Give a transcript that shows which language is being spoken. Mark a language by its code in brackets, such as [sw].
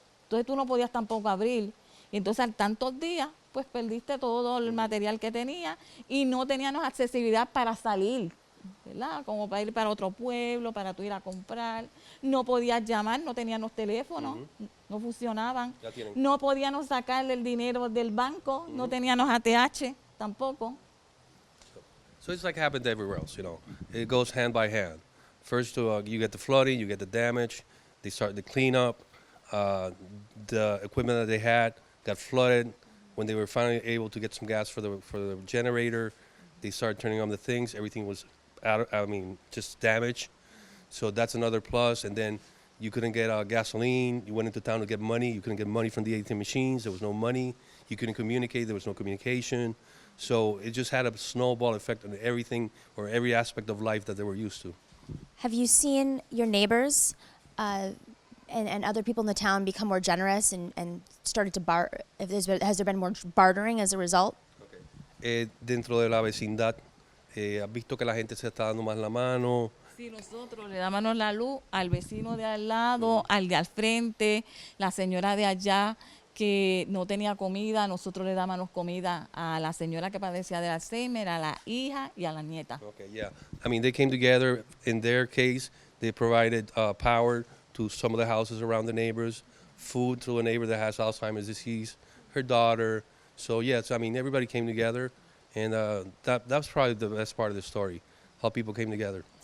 [es] Entonces tú no podías tampoco abrir. Y entonces al tantos días, pues perdiste todo el material que tenía y no teníamos accesibilidad para salir, ¿verdad? Como para ir para otro pueblo, para tú ir a comprar. No podías llamar, no teníamos teléfono, no funcionaban. No podíamos sacarle el dinero del banco, no teníamos ATH tampoco. [en] So it's like happened everywhere else, It goes hand by hand. First, you get the flooding, you get the damage. They start the cleanup. The equipment that they had got flooded. When they were finally able to get some gas for the generator, they started turning on the things. Everything was just damaged. So that's another plus. And then you couldn't get gasoline. You went into town to get money. You couldn't get money from the ATM machines. There was no money. You couldn't communicate. There was no communication. So it just had a snowball effect on everything or every aspect of life that they were used to. Have you seen your neighbors and other people in the town become more generous and started to has there been more bartering as a result? [es] Dentro de la vecindad, ¿has visto que la gente se está dando más la mano? Si nosotros le dábamos la luz al vecino de al lado, al de al frente, la señora de allá que no tenía comida, nosotros le dábamos comida a la señora que padecía de Alzheimer, a la hija y a la nieta. [en] Okay, yeah. I mean, they came together. In their case, they provided power to some of the houses around the neighbors, food to a neighbor that has Alzheimer's disease, her daughter. So, yes, I mean, everybody came together, and that's probably the best part of the story, how people came together.